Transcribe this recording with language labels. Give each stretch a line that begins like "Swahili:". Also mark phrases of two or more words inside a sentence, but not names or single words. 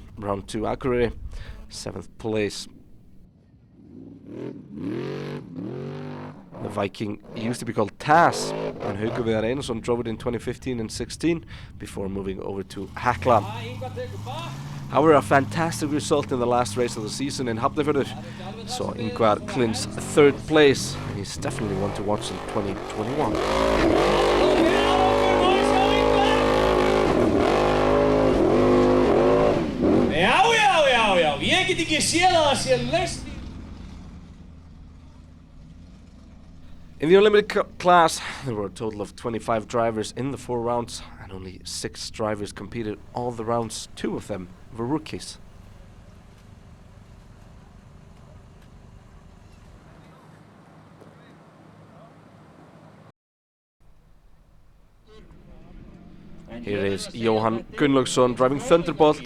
English: Round 2 Akureyri, 7th place. The Viking used to be called Taz, and Haukur Viðar Einarsson drove it in 2015 and 16 before moving over to Hekla. However, a fantastic result in the last race of the season in Hafnarfjörður saw Ingvar clinch 3rd place, and he's definitely one to watch in 2021.
Icelandic: Já, ég get ekki séð að það sé laust.
English: In the Unlimited class, there were a total of 25 drivers in the 4 rounds, and only 6 drivers competed all the rounds. 2 of them were rookies. Here is Jóhann Gunnlaugsson driving Thunderbolt.